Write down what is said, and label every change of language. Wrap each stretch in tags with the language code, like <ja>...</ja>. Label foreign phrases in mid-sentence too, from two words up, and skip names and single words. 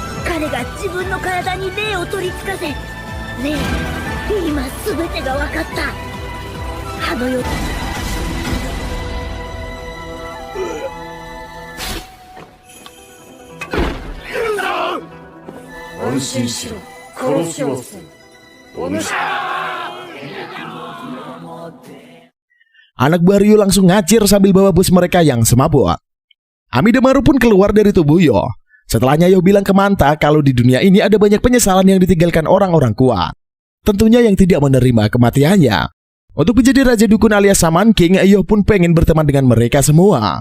<ja>彼が自分の体に霊を取り付かせ、霊、今すべてが分かった。あの世安心しろ、殺しはせん。お主</ja> <id>Anak Baryu langsung ngacir sambil bawa bus mereka yang semabuk. Amidamaru pun keluar dari tubuh Yo. Setelahnya Yo bilang ke Manta kalau di dunia ini ada banyak penyesalan yang ditinggalkan orang-orang kuat. Tentunya yang tidak menerima kematiannya. Untuk menjadi Raja Dukun alias Shaman King, Yo pun pengen berteman dengan mereka semua.</id>